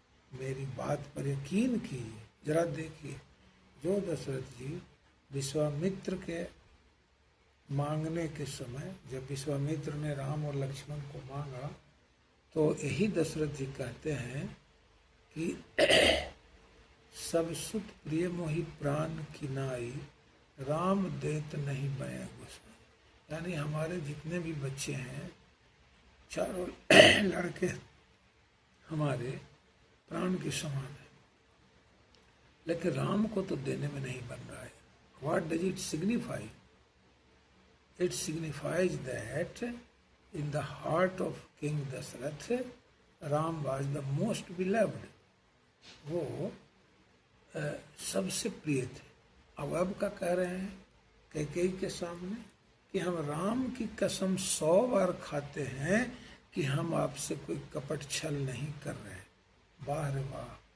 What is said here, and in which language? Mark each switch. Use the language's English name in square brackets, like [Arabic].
[Hindi] मेरी बात पर यकीन कीजिए। जरा देखिए, जो दशरथ जी विश्वामित्र के मांगने के समय, जब विश्वामित्र ने राम और लक्ष्मण को मांगा तो यही दशरथ जी कहते हैं कि सब सुत प्रिय मोहि प्राण की नाई, राम देत नहीं बय गोसाई। यानी हमारे जितने भी बच्चे हैं, चारों लड़के हमारे प्राण के समान है, लेकिन राम को तो देने में नहीं बन रहा है। [English] What does it signify? It signifies that in the heart of King Dasarath, Ram was the most beloved. [Hindi] वो सबसे प्रिय थे। अब का कह रहे हैं कैकेयी के सामने कि हम राम की कसम 100 बार खाते हैं कि हम आपसे कोई कपट छल नहीं कर रहे। वाह रे वाह।